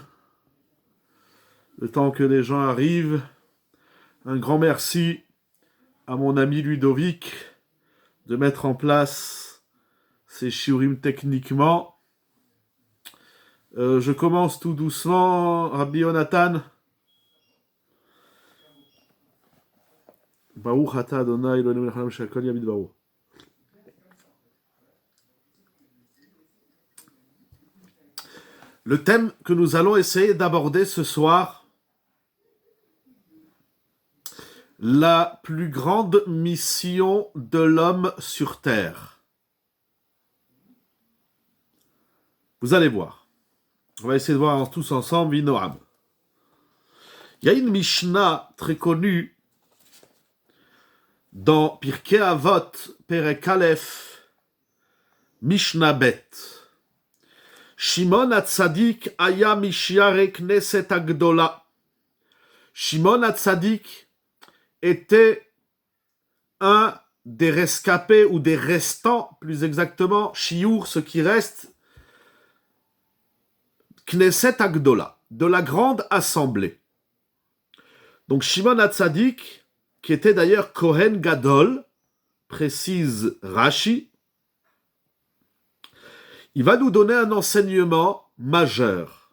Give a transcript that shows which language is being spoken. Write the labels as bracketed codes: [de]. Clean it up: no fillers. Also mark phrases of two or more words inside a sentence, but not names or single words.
[fr] Le temps que les gens arrivent. Un grand merci à mon ami Ludovic de mettre en place ces shiurim techniquement. Je commence tout doucement. Rabbi Yonatan. [he] ברוך אתה אדוני אלוהינו מלך העולם שכל ימיד ברוך. [fr] Le thème que nous allons essayer d'aborder ce soir, la plus grande mission de l'homme sur Terre. Vous allez voir. On va essayer de voir tous ensemble, Vinoam. Il y a une Mishnah très connue dans Pirkei Avot, [he] פרק אלף משנה בית. שמעון הצדיק היה משירי כנסת הגדולה. [fr] Shimon HaTzadik était un des rescapés ou des restants, plus exactement, Shiur, ce qui reste, Knesset Agdola, de la grande assemblée. Donc Shimon HaTzadik, qui était d'ailleurs [he] כהן גדול, [fr] précise Rashi, il va nous donner un enseignement majeur.